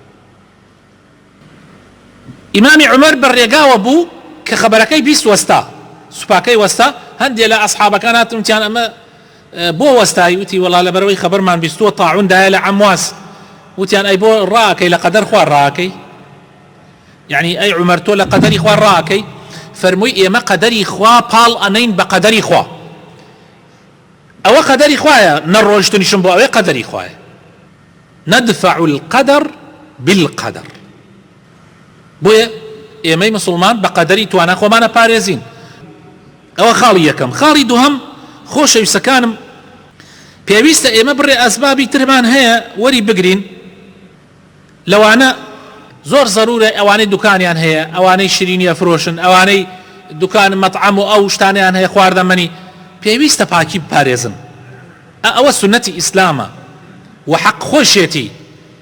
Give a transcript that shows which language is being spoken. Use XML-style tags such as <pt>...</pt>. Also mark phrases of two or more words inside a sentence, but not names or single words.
<ckb>ئیمامی عومەر بەڕێگاوە بوو کە خەبەرەکەی بیست وەستا سوپاکەی وەستا هەندێک لە ئەصحابەکان هاتن وتیان ئەمە بۆ وەستایی وتی وەڵا لەبەرەوەی خەبەرمان بیستووە طاعوندایە لە عەمواس وتیان ئەی بۆ ڕاکەی لە قەدەر خوا ڕاکەی یعنی ئەی عومەر تۆ لە قەدەری خوا ڕاکەی فەرمووی ئێمە قەدەری خوا پاڵ ئەنەین بە قەدەری خوا ئەوە قەدەری خوایە نەڕۆیشتنیشم بۆ ئەوەی قەدەری خوایە</ckb> <ar>ندفع القدر بالقدر</ar> <ckb>بۆیە ئێمەی مسلمان بە قەدەری توانە خۆمانە پارێزین ئەوە خاڵی یەکەم خاڵی دووهەم خۆشەویستەکانم پێویستە ئێمە بڕێ ئەسبابی ترمان هەیە وەری بگرین لەوانە زۆر ضرورە ئەوانەی دوکانیان هەیە ئەوانەی شیرینی ئەفرۆشن ئەوانەی دوکان مەطعەم و ئەو شتانیان هەیە خواردەمەنی پێویستە پاکی بپارێزن ئەوە سنەتی ئیسلامە و حەق خۆشێتی</ckb>